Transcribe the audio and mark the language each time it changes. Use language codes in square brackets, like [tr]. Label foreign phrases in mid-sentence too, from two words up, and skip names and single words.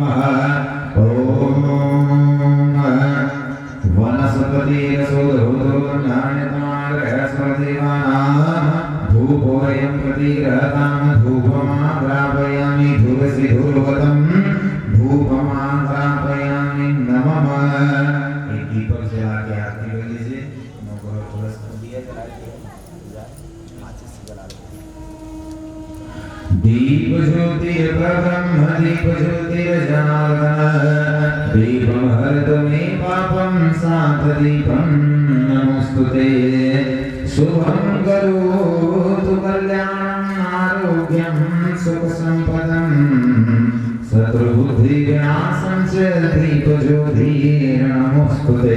[sa] ओम वनस्पतिरसोदरोदनान्यतमाग्रहस्पतिवानां धूपोऽयं प्रतिग्रहतां धूपमाग्रापयामि धूपसि धूपवतं धूपमाग्रापयामि नमः। [hi] एक दीपक जला के आरती कर लीजिए। नवग्रह तुलस दिया जला के माचिस जला [sa] दीप ज्योतिर्ब्रह्म दीप ज्योतिर्जनार्दन दीपं हरतु मे पापं शान्तदीपं नमोस्तुते। शुभं करोतु कल्याणं आरोग्यं सुखसम्पदं शत्रुबुद्धिविनाशं च दीपज्योतिर्नमोस्तुते।